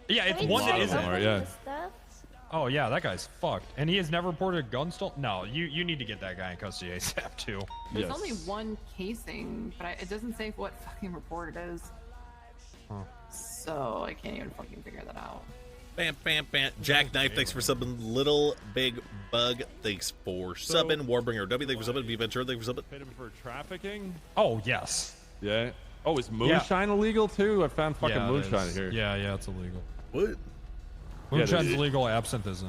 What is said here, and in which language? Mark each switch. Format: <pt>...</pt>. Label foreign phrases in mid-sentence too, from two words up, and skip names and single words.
<en>one that check isn't. some of yeah. the stuff? Oh yeah, that guy's fucked. And he has never reported a gun stolen? No, you need to get that guy in custody ASAP too. There's only one casing, but it doesn't say what fucking report it is. Huh. So I can't even fucking figure that out. Bam, bam, bam. Jackknife, thanks for subbing. Little Big Bug, thanks for subbing. Warbringer W, thanks for subbing. V Ventura, thanks for subbing. Hit him for trafficking? Oh, yes. Yeah. Oh, is moonshine illegal too? I found fucking Yeah, it moonshine is. here. Yeah, it's illegal. What? Moonshine's illegal, absinthe isn't.</en>